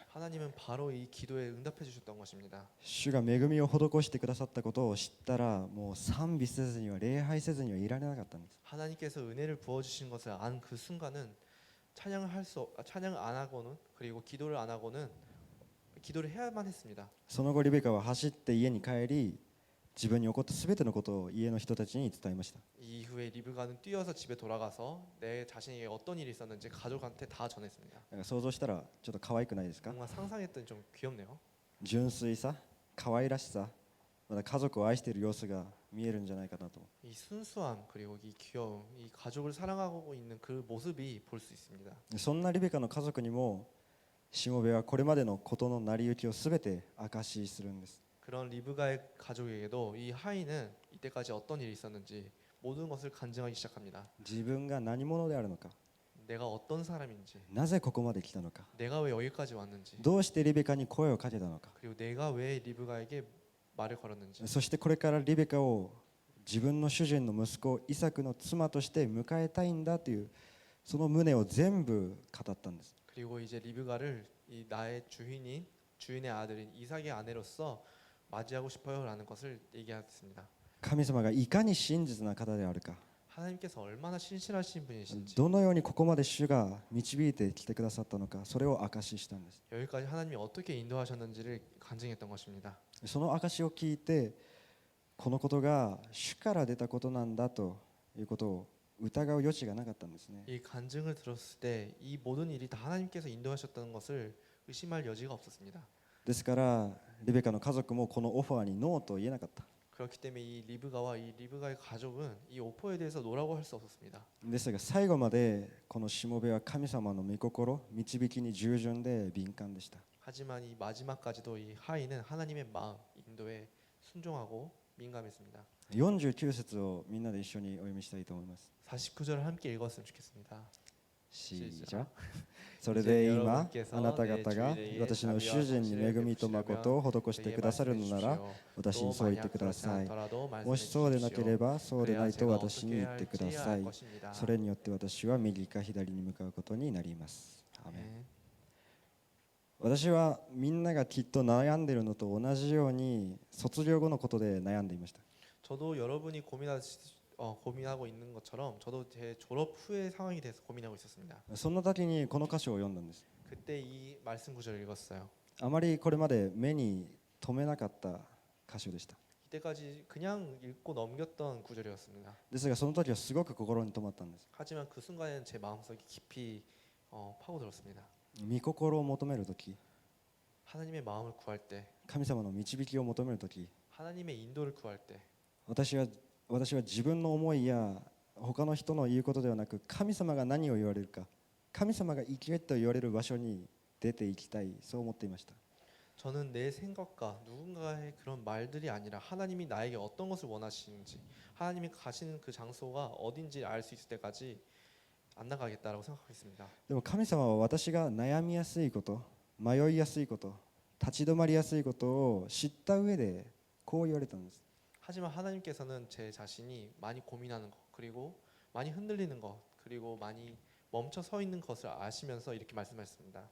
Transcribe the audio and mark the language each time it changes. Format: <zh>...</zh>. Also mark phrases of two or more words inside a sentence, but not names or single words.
<ko>하나님은 바로 이 기도에 응답해 주셨던 것입니다.</ko> <ja>主が恵みを施してくださったことを知ったらもう賛美せずには礼拝せずにはいられなかったんです。</ja> <ko>하나님께서 은혜를 부어 주신 것을 안 그 순간은 찬양을 안 하고는 그리고 기도를 안 하고는 기도를 해야만 했습니다.</ko> <ja>その後リベカは走って家に帰り自分に起こった全てのことを家の人たちに伝えました。</ja> <ko>이후에 리브가는 뛰어서 집에 돌아가서 내 자신에게 어떤 일이 있었는지 가족한테 다 전했습니다.</ko> <ja>なんか想像したらちょっと可愛くないですか。</ja> <ko>뭔가 상상했더니 좀 귀엽네요.</ko> <ja>純粋さ、可愛らしさ、また家族を愛している様子が見えるんじゃないかなと。</ja> <ko>이 순수함 그리고 이 귀여움, 이 가족을 사랑하고 있는 그 모습이 볼 수 있습니다.</ko> <ja>そんなリベカの家族にもしもべはこれまでのことの成り行きをすべて証しするんです。</ja> <ko>그런 리브가의 가족에게도 이 하인은 이때까지 어떤 일이 있었는지 모든 것을 간증하기 시작합니다.</ko> <ja>自分が何者であるのか、</ja> <ko>내가 어떤 사람인지,</ko> <ja>なぜここまで来たのか、</ja> <ko>내가 왜 여기까지 왔는지,</ko> <ja>どうしてリベカに声をかけたのか、</ja> <ko>그리고 내가 왜 리브가에게 말을 걸었는지,</ko> <ja>そしてこれからリベカを自分の主人の息子イサクの妻として迎えたいんだというその旨を全部語ったんです。</ja> <ko>그리고 이제 리브가를 이 나의 주인의 아들인 이삭의 아내로서 맞이하고 싶어요라는 것을 얘기했습니다.</ko> <ja>神様がいかに真実な方であるか、</ja> <ko>하나님께서 얼마나 신실하신 분이신지,</ko> <ja>どのようにここまで主が導いてきてくださったのか、それを証ししたんです。</ja> <ko>여기까지 하나님이 어떻게 인도하셨는지를 간증했던 것입니다.</ko> <ja>その証を聞いてこのことが主から出たことなんだということを疑う余地がなかったんですね。</ja> <ko>이 간증을 들었을 때 이 모든 일이 다 하나님께서 인도하셨다는 것을 의심할 여지가 없었습니다.</ko> <ja>ですからリベカの家族もこのオファーにノーと言えなかった。</ja> <ko>그렇기 때문에 이 리브가의 가족은 이 오퍼에 대해서 노라고 할 수 없었습니다.</ko> <ja>ですが最後までこのしもべは神様の御心導きに従順で敏感でした。</ja> <ko>하지만 이 마지막까지도 이 하인은 하나님의 마음 인도에 순종하고 민감했습니다.</ko> <ja>49 節をみんなで一緒にお読みしたいと思います。</ja> <ko>49절을 함께 읽었으면 좋겠습니다.</ko> <ja>しじゃそれで今あなた方が私の主人に恵みと誠を施してくださるのなら私にそう言ってください。もしそうでなければそうでないと私に言ってください。それによって私は右か左に向かうことになります。アーメン。私はみんながきっと悩んでいるのと同じように卒業後のことで悩んでいました。</ja> <ko>저도 여러분이 고민하고 있는 것처럼 저도 제 졸업 후의 상황이 돼서 고민하고 있었습니다.</ko> <ja>そんな時にこの歌詞を読んだんです。</ja> <ko>그때 이 말씀 구절을 읽었어요.</ko> <ja>あまりこれまで目に留めなかった箇所でした。</ja> <ko>이때까지 그냥 읽고 넘겼던 구절이었습니다.</ko> <ja>ですがその時はすごく心に留まったんです。</ja> <ko>하지만 그 순간에는 제 마음속에 깊이 파고들었습니다.</ko> <ja>御心を求める時、</ja> <ko>하나님의 마음을 구할 때,</ko> <ja>神様の導きを求める時、</ja> <ko>하나님의 인도를 구할 때,</ko> <ja>私は自分の思いや他の人の言うことではなく神様が何を言われるか、神様が生きると言われる場所に出ていきたい、そう思っていました。</ja> <ko>저는 내 생각과 누군가의 그런 말들이 아니라 하나님이 나에게 어떤 것을 원하시는지, 하나님이 가시는 그 장소가 어딘지 알 수 있을 때까지 안 나가겠다라고 생각하겠습니다.</ko> <ja>でも神様は私が悩みやすいこと、迷いやすいこと、立ち止まりやすいことを知った上でこう言われたんです。</ja> <ko>하지만 하나님께서는 제 자신이 많이 고민하는 것, 그리고 많이 흔들리는 것, 그리고 많이 멈춰 서 있는 것을 아시면서 이렇게 말씀하셨습니다.</ko>